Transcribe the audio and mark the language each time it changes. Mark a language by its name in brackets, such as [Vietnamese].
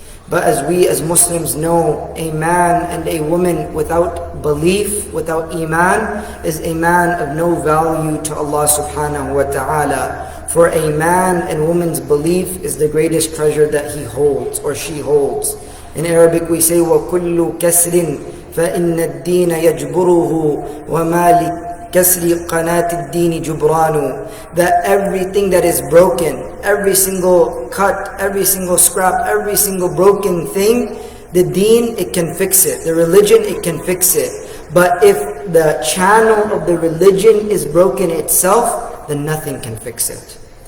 [English] But as we as Muslims know, a man and a woman without belief, without iman, is a man of no value to Allah subhanahu wa ta'ala. For a man and woman's belief is the greatest treasure that he holds or she holds. In Arabic we say, [Arabic] وَكُلُّ كَسْرٍ فَإِنَّ الدِّينَ يَجْبُرُهُ وَمَا لِكَسْرِ قَنَاةِ الدِّينِ جُبْرَانُ. [English] That everything that is broken, every single cut, every single scrap, every single broken thing, the deen, it can fix it. The religion, it can fix it. But if the channel of the religion is broken itself, then nothing can fix it.